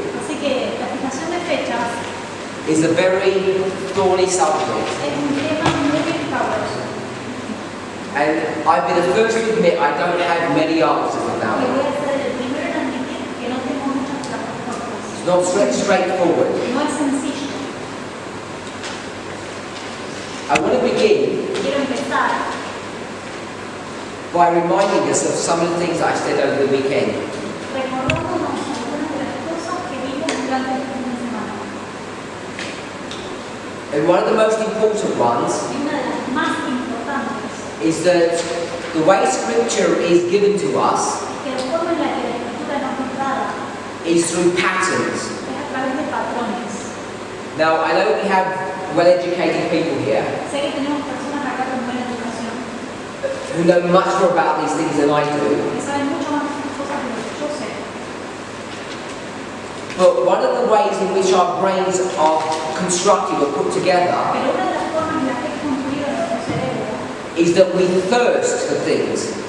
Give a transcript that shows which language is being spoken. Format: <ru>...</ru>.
<es>Así que la fijación de fechas</es> <en>is a very thorny subject.</en> <es>es un tema muy escabroso.</es> <en>And I've been the first to admit I don't have many answers about</en> <es>Y</es> <en>it.</en> <es>voy a ser el primero en admitir que no tengo muchas respuestas.</es> <en>It's not straightforward.</en> <es>No es sencillo.</es> <en>I want to begin</en> <es>Quiero empezar</es> <en>by reminding us of some of the things I said over the weekend.</en> <es>recordándonos algunas de las cosas que vimos durante este fin de semana.</es> <en>And one of the most important ones</en> <es>Y una de las más importantes</es> <en>is that the way Scripture is given to us</en> <es>es que la forma en la que la escritura nos es dada</es> <en>is through patterns.</en> <es>es a través de patrones.</es> <en>Now, I know we have well-educated people here</en> <es>Sé que tenemos personas acá con buena educación</es> <en>who know much more about these things than I do.</en> <es>que saben mucho más de estas cosas de lo que yo sé.</es> <en>But one of the ways in which our brains are constructed or put together</en> <es>Pero una de las formas en las que es construido nuestro cerebro</es> <en>is that we thirst for things.</en>